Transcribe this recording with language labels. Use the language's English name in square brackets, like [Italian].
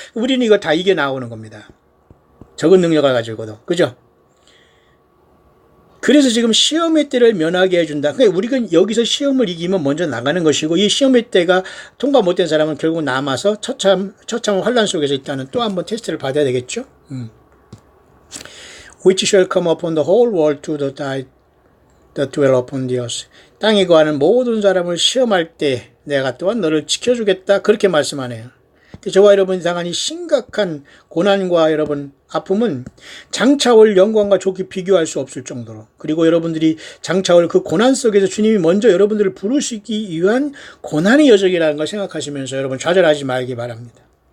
[Korean] 우리는 이거 다 이겨 나오는 겁니다. 적은 능력을 가지고도. 그죠? 그래서 지금 시험의 때를 면하게 해준다. 그러니까 우리가 여기서 시험을 이기면 먼저 나가는 것이고 이 시험의 때가 통과 못된 사람은 결국 남아서 처참 환란 속에서 있다는 또 한번 테스트를 받아야 되겠죠. [English] Which shall come upon the whole world to the that dwell upon the earth. [Korean] 땅에 거하는 모든 사람을 시험할 때 내가 또한 너를 지켜주겠다. 그렇게 말씀하네요. 저와 여러분이 당한 이 심각한 고난과 여러분 아픔은 장차올 영광과 좋게 비교할 수 없을 정도로 그리고 여러분들이 장차올 그 고난 속에서 주님이 먼저 여러분들을 부르시기 위한 고난의 여정이라는 걸 생각하시면서 여러분 좌절하지 말기 바랍니다.